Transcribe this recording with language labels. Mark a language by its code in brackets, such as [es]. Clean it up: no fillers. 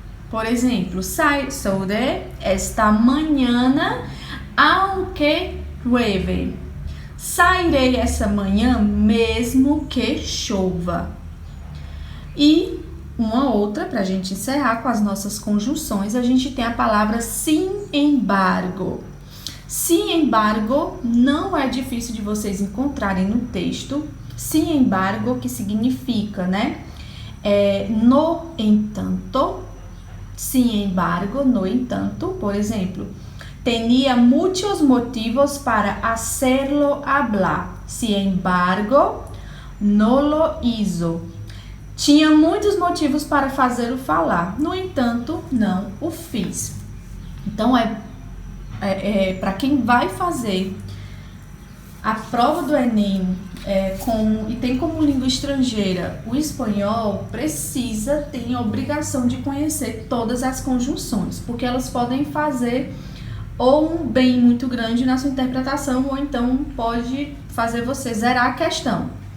[es] Por exemplo, sou de esta mañana aunque llueve. [pt] Sairei essa manhã mesmo que chova. E uma outra, para a gente encerrar com as nossas conjunções, a gente tem a palavra sin embargo. Sin embargo, não é difícil de vocês encontrarem no texto. Sin embargo, que significa, né? No entanto, [es] sin embargo, [pt] no entanto, por exemplo, [es] tenía muchos motivos para hacerlo hablar. Sin embargo, no lo hizo. [pt] Tinha muitos motivos para fazê-lo falar. No entanto, não o fiz. Então, para quem vai fazer a prova do Enem e tem como língua estrangeira o espanhol, tem a obrigação de conhecer todas as conjunções, porque elas podem fazer ou um bem muito grande na sua interpretação, ou então pode fazer você zerar a questão.